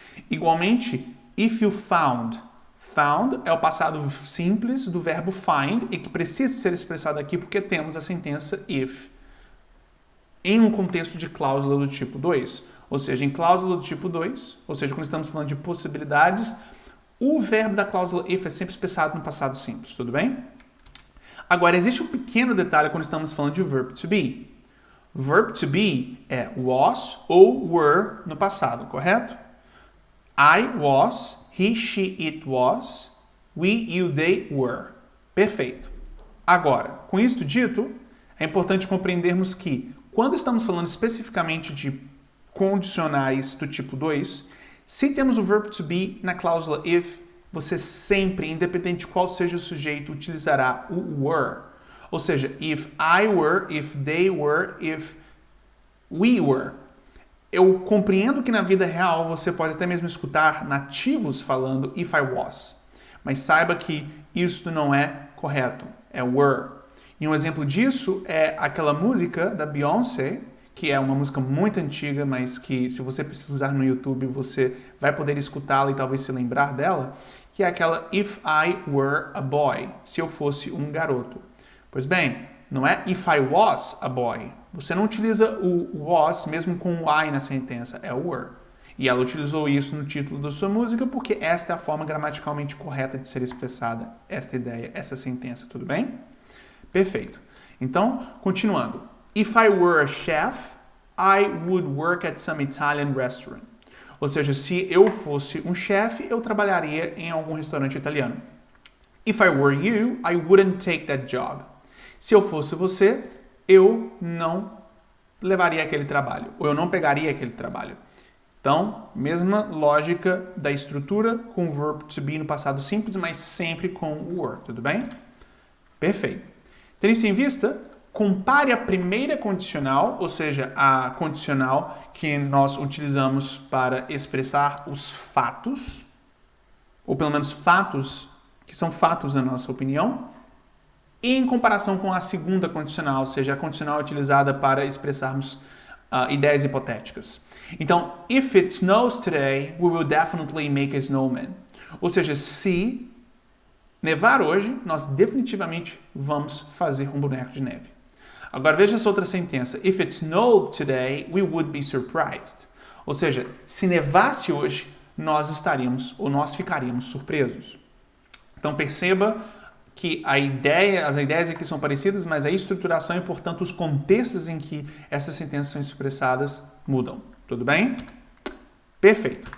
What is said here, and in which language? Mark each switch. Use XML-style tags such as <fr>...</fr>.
<pt>Igualmente,</pt> <en>if you found.</en> <pt>Found é o passado simples do verbo find e que precisa ser expressado aqui porque temos a sentença if em um contexto de cláusula do tipo 2. Ou seja, em cláusula do tipo 2, ou seja, quando estamos falando de possibilidades, o verbo da cláusula if é sempre expressado no passado simples, tudo bem? Agora, existe um pequeno detalhe quando estamos falando de verb to be. Verb to be é was ou were no passado, correto?</pt> <en>I was, he, she, it was, we, you, they were.</en> <pt>Perfeito. Agora, com isto dito, é importante compreendermos que, quando estamos falando especificamente de condicionais do tipo 2, se temos o verbo to be na cláusula if, você sempre, independente de qual seja o sujeito, utilizará o were. Ou seja,</pt> <en>if I were, if they were, if we were.</en> <pt>Eu compreendo que na vida real você pode até mesmo escutar nativos falando</pt> <en>if I was.</en> <pt>Mas saiba que isso não é correto. É were. E um exemplo disso é aquela música da Beyoncé, que é uma música muito antiga, mas que se você pesquisar no YouTube você vai poder escutá-la e talvez se lembrar dela, que é aquela If I Were a Boy, se eu fosse um garoto. Pois bem, não é If I Was a Boy. Você não utiliza o was mesmo com o I na sentença, é o were. E ela utilizou isso no título da sua música porque esta é a forma gramaticalmente correta de ser expressada esta ideia, essa sentença, tudo bem? Perfeito. Então, continuando.</pt> <en>If I were a chef, I would work at some Italian restaurant.</en> <pt>Ou seja, se eu fosse um chefe, eu trabalharia em algum restaurante italiano.</pt> <en>If I were you, I wouldn't take that job.</en> <pt>Se eu fosse você, eu não levaria aquele trabalho, ou eu não pegaria aquele trabalho. Então, mesma lógica da estrutura com o verbo to be no passado simples, mas sempre com o were, tudo bem? Perfeito. Tendo isso em vista, compare a primeira condicional, ou seja, a condicional que nós utilizamos para expressar os fatos, ou pelo menos fatos que são fatos na nossa opinião, e em comparação com a segunda condicional, ou seja, a condicional utilizada para expressarmos ideias hipotéticas. Então,</pt> <en>if it snows today, we will definitely make a snowman.</en> <pt>Ou seja, se nevar hoje, nós definitivamente vamos fazer um boneco de neve. Agora veja essa outra sentença.</pt> <en>If it snowed today, we would be surprised.</en> <pt>Ou seja, se nevasse hoje, nós estaríamos ou nós ficaríamos surpresos. Então perceba que as ideias aqui são parecidas, mas a estruturação e, portanto, os contextos em que essas sentenças são expressadas mudam. Tudo bem? Perfeito.</pt>